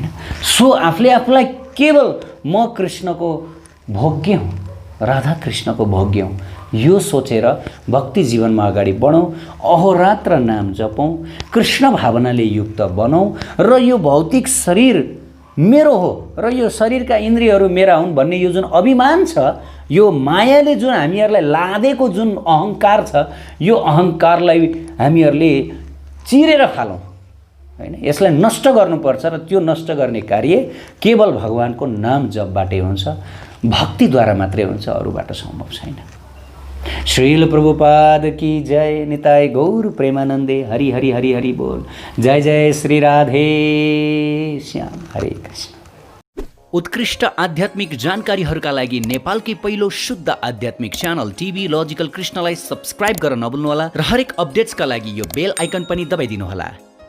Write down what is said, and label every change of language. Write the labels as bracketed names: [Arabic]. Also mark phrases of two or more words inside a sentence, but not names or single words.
[Nepali] सो आफूले आफूलाई केवल म कृष्णको भोग्य हुँ, राधा कृष्णको भोग्य हुँ, यो सोचेर भक्ति जीवनमा अगाडि बढौँ, अहोरात्र नाम जपौँ, कृष्ण भावनाले युक्त बनौँ र यो भौतिक शरीर मेरो हो र यो शरीरका इन्द्रियहरू मेरा हुन् भन्ने यो जुन अभिमान छ, यो मायाले जुन हामीहरूलाई लादेको जुन अहङ्कार छ, यो अहङ्कारलाई हामीहरूले चिरेर फालौँ हैन। यसलाई नष्ट गर्नुपर्छ र त्यो नष्ट गर्ने कार्य केवल भगवानको नाम जपबाटै हुन्छ, भक्तिद्वारा मात्रै हुन्छ, अरूबाट सम्भव छैन। श्रील प्रभुपाद [Hindi] की जय। [Bangla] নিতাই গৌর প্রেমানন্দে। হরি হরি হরি হরি বোল। [Nepali] जय जय श्री राधे श्याम। हरे कृष्ण। उत्कृष्ट आध्यात्मिक जानकारीहरूका लागि नेपालकै पहिलो शुद्ध आध्यात्मिक च्यानल टिभी लजिकल कृष्णलाई सब्स्क्राइब गर्न नभुल्नुहोला र हरेक अपडेट्सका लागि यो [English] bell icon [Nepali] पनि दबाइदिनुहोला।